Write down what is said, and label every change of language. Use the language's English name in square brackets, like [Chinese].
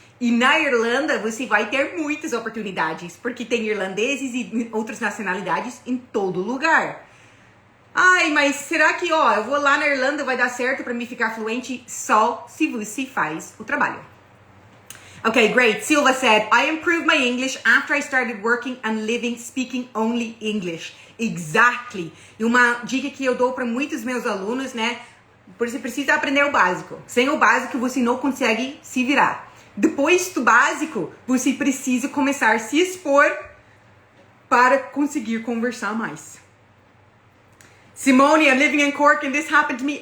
[Portuguese] E na Irlanda você vai ter muitas oportunidades, porque tem irlandeses e outras nacionalidades em todo lugar. Ai, mas será que, eu vou lá na Irlanda, vai dar certo para mim ficar fluente? Só se você faz o trabalho. [English] Okay, great. Silva said, I improved my English after I started working and living speaking only English. Exactly. [Portuguese] E uma dica que eu dou para muitos meus alunos, né? Você precisa aprender o básico. Sem o básico, você não consegue se virar. Depois do básico, você precisa começar a se expor para conseguir conversar mais. [English] Simone, I'm living in Cork and this happened to me.